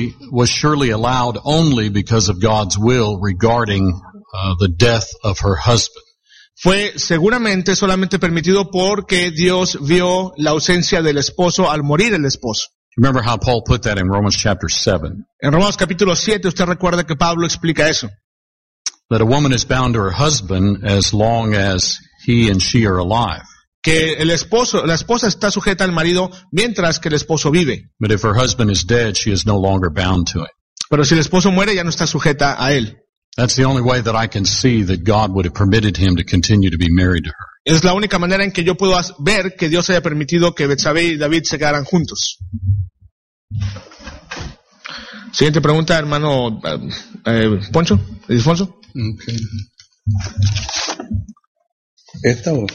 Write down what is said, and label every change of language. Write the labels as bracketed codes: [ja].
[en] was surely allowed only because of God's will regarding the death of her husband. [es] Fue seguramente solamente permitido porque Dios vio la ausencia del esposo al morir el esposo. [en] Remember how Paul put that in Romans chapter 7. [es] En Romanos capítulo 7 usted recuerda que Pablo explica eso. [en] That a woman is bound to her husband as long as he and she are alive. [es] Que el esposo, la esposa está sujeta al marido mientras que el esposo vive. [en] But if her husband is dead, she is no longer bound to him. [es] Pero si el esposo muere, ya no está sujeta a él. [en] That's the only way that I can see that God would have permitted him to continue to be married to her. [es] Es la única manera en que yo puedo ver que Dios haya permitido que Betsabé y David se quedaran juntos. Siguiente pregunta, hermano Poncho, Alfonso. Okay. ¿Esta o?